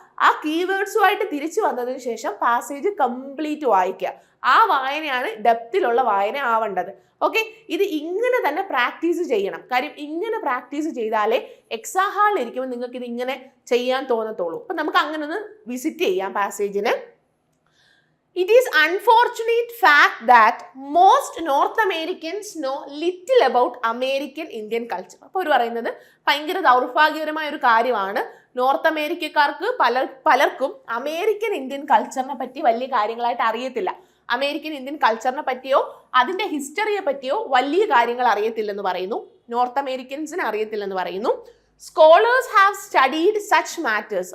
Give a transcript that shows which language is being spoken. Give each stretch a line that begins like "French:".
Malayalam: ആ കീവേഡ്സുമായിട്ട് തിരിച്ചു വന്നതിന് ശേഷം പാസേജ് കംപ്ലീറ്റ് വായിക്കുക. ആ വായനയാണ് ഡെപ്തിലുള്ള വായന ആവേണ്ടത്. ഓക്കെ, ഇത് ഇങ്ങനെ തന്നെ പ്രാക്ടീസ് ചെയ്യണം. കാര്യം ഇങ്ങനെ പ്രാക്ടീസ് ചെയ്താലേ എക്സാം ഹാളിൽ ഇരിക്കുമ്പോൾ നിങ്ങൾക്ക് ഇത് ഇങ്ങനെ ചെയ്യാൻ തോന്നത്തുള്ളൂ. അപ്പം നമുക്ക് അങ്ങനെ ഒന്ന് വിസിറ്റ് ചെയ്യാം പാസേജിന്.
English: It is unfortunate fact that most North Americans know little about American Indian culture.
Malayalam: അപ്പോൾ ഒരു പറയുന്നത് ഭയങ്കര ദൗർഭാഗ്യകരമായ ഒരു കാര്യമാണ്. നോർത്ത് അമേരിക്കക്കാർക്ക് പലർക്കും അമേരിക്കൻ ഇന്ത്യൻ കൾച്ചറിനെ പറ്റി വലിയ കാര്യങ്ങളായിട്ട് അറിയത്തില്ല. അമേരിക്കൻ ഇന്ത്യൻ കൾച്ചറിനെ പറ്റിയോ അതിൻ്റെ ഹിസ്റ്ററിയെ പറ്റിയോ വലിയ കാര്യങ്ങൾ അറിയത്തില്ലെന്ന് പറയുന്നു. നോർത്ത് അമേരിക്കൻസിന് അറിയത്തില്ലെന്ന് പറയുന്നു.
English: Scholars have studied such matters.